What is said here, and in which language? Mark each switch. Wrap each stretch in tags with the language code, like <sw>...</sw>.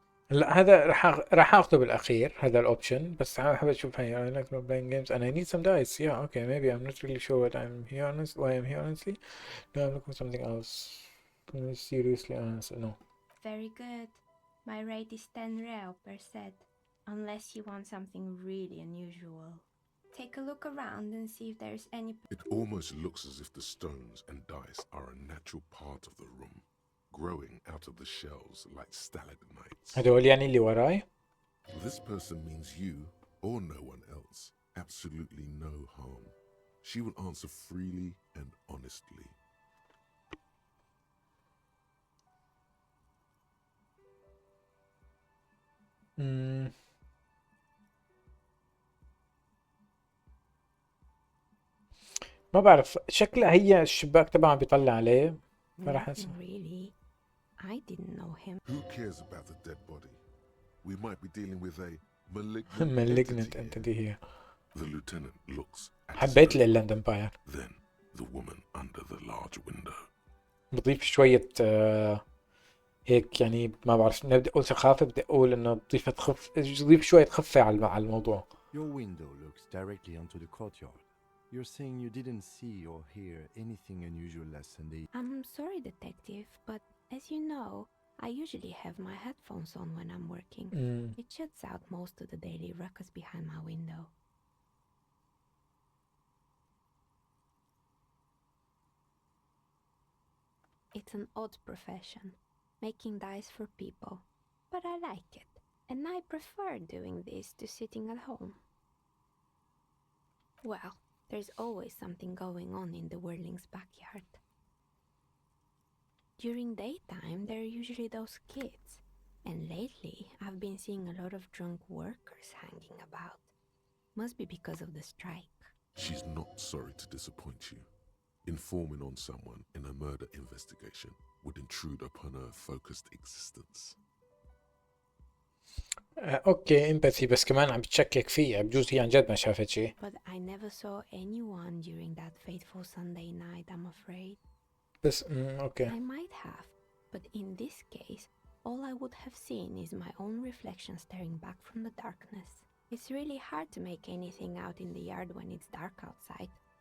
<ar>لا هذا راح اخذه بالاخير هذا الاوبشن، بس حابب اشوف هاي</ar> <en>I like role playing games and I need some dice. Yeah, okay, maybe I'm not really sure what I'm here honest why I'm here honestly. No, I'm looking for something else. Seriously honest, no. Very good. My rate is 10 real per set, unless you want something really unusual. Take a look around and see if there's any... It almost looks as if the stones and dice are a natural part of the room, growing out of the shells like stalagmites.</en> <ar>هدول يعني اللي وراي.</ar> <en>This person means you or no one else. Absolutely no harm. She will answer freely and honestly.</en> <ar>ما بعرف شكلها هي الشباك تبعها بيطلع عليه، فراح</ar> <en>Nothing really. I didn't know him. Who cares about the dead body? We might be dealing with a malignant malignant entity entity here. The lieutenant looks at his</en> <ar>حبيت</ar> <en>notebook.</en> <ar>الإيلاند امباير.</ar> <en>Then the woman under the large window.</en> <ar>بضيف شوية هيك يعني ما بعرف، بدي أقول ثقافة، بدي أقول إنه بضيف شوية خفة على الموضوع.</ar> <en>Your window looks directly onto the courtyard. You're saying you didn't see or hear anything unusual last Sunday. I'm sorry, detective, but as you know, I usually have my headphones on when I'm working. It shuts out most of the daily ruckus behind my window. It's an odd profession, making dice for people, but I like it, and I prefer doing this to sitting at home. Well, there's always something going on in the Whirling's backyard. During daytime, there are usually those kids, and lately I've been seeing a lot of drunk workers hanging about. Must be because of the strike. She's not sorry to disappoint you. Informing on someone in a murder investigation would intrude upon her focused existence.</en> <ar>اوكي امباثي، بس كمان عم بتشكك فيه، بجوز هي عن جد ما شافت شيء.</ar> <en>But I never saw anyone during that fateful Sunday night, I'm afraid.</en> <ar>بس اوكي.</ar> <en>I might have, but in this case, all I would have seen is my own reflection staring back from the darkness. It's really hard to make anything out in the yard when it's dark outside.</en>